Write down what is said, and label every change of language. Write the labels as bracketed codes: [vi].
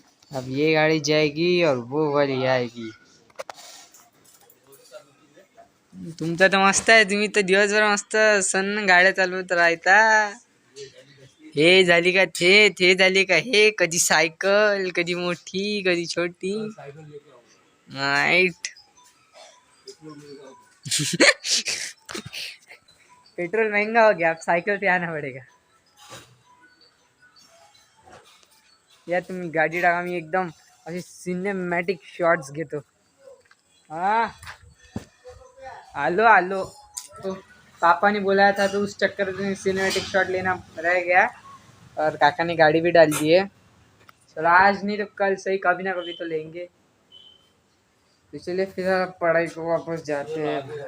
[hi] अब ये गाड़ी जाएगी और वो वाली आएगी. [mr] तुमचं तर मस्त आहे, तुम्ही तर दिवसभर मस्त सन्न गाड्या चालवत राहता. हे झाली का थे झाली का हे, कधी सायकल, कधी मोठी, कधी छोटी. [en] Night. [hi] पेट्रोल महंगा हो गया, अब साइकिल पे आना पड़ेगा. [mr] या तुम्ही गाडी टाका, मी एकदम असे सिनेमॅटिक शॉट्स घेतो. हा आलो आलो. [hi] तो पापा ने बुलाया था तो उस चक्कर में सिनेमैटिक शॉट लेना रह गया और काका ने गाड़ी भी डाल दी है. चलो आज नहीं तो कल सही, कभी ना कभी तो लेंगे. तो चलिए फिर पढ़ाई को वापस जाते हैं.